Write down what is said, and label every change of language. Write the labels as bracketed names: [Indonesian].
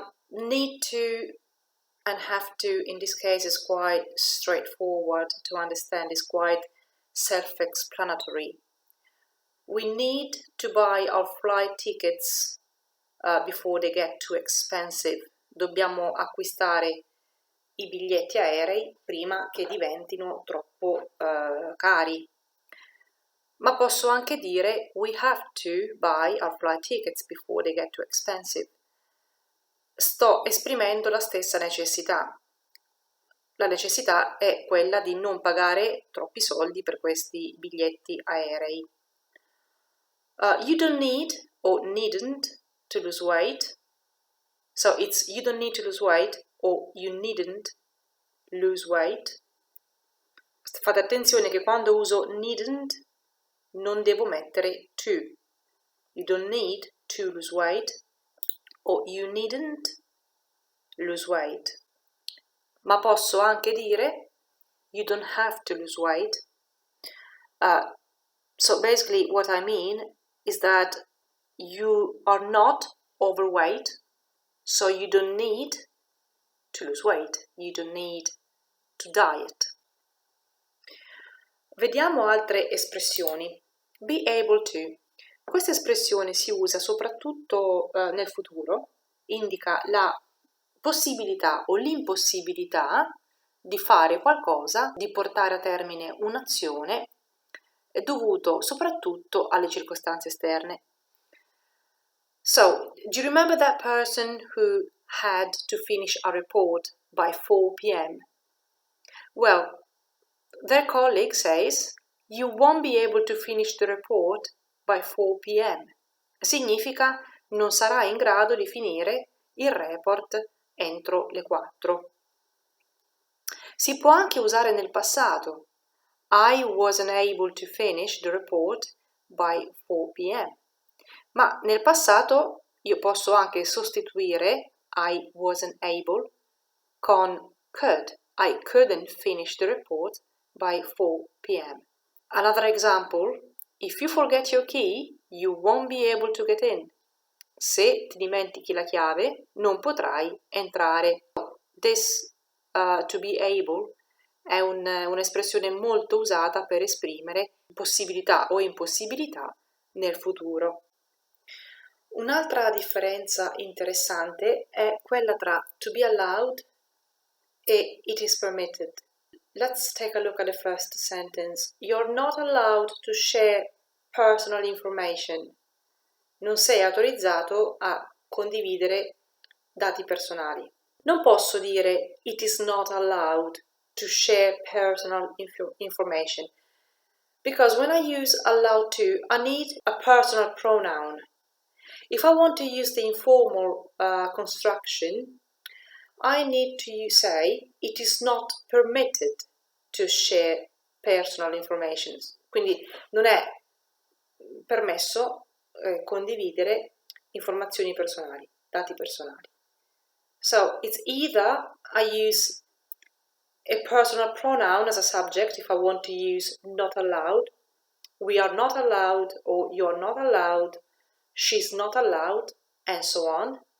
[English] Need to and have to in this case is quite straightforward to understand, is quite self-explanatory. We need to buy our flight tickets before they get too expensive. [Italian] Dobbiamo acquistare i biglietti aerei prima che diventino troppo cari. Ma posso anche dire [English] we have to buy our flight tickets before they get too expensive. [Italian] Sto esprimendo la stessa necessità. La necessità è quella di non pagare troppi soldi per questi biglietti aerei. [English] You don't need or needn't to lose weight. So it's you don't need to lose weight or you needn't lose weight. [Italian] Fate attenzione che quando uso needn't non devo mettere to. [English] You don't need to lose weight or you needn't lose weight. [Italian] Ma posso anche dire [English] you don't have to lose weight. So basically what I mean is that you are not overweight, so you don't need to lose weight, you don't need to diet. [Italian] Vediamo altre espressioni. Be able to. Questa espressione si usa soprattutto nel futuro, indica la possibilità o l'impossibilità di fare qualcosa, di portare a termine un'azione dovuto soprattutto alle circostanze esterne. [English] So, do you remember that person who had to finish a report by 4 p.m.? Well, their colleague says, you won't be able to finish the report by 4 p.m. [Italian] Significa non sarai in grado di finire il report entro le 4. Si può anche usare nel passato. [English] I wasn't able to finish the report by 4 p.m. [Italian] Ma nel passato io posso anche sostituire I wasn't able con could. [English] I couldn't finish the report by 4 p.m. Another example, if you forget your key, you won't be able to get in. [Italian] Se ti dimentichi la chiave, non potrai entrare. This to be able è un'espressione molto usata per esprimere possibilità o impossibilità nel futuro. Un'altra differenza interessante è quella tra to be allowed e it is permitted. [English] Let's take a look at the first sentence. You're not allowed to share personal information. [Italian] Non sei autorizzato a condividere dati personali. Non posso dire [English] it is not allowed to share personal information because when I use allowed to, I need a personal pronoun. If I want to use the informal construction, I need to say it is not permitted to share personal information. [Italian] Quindi non è permesso condividere informazioni personali, dati personali. [English] So it's either I use a personal pronoun as a subject if I want to use not allowed, we are not allowed, or you're not allowed, she's not allowed, and so on.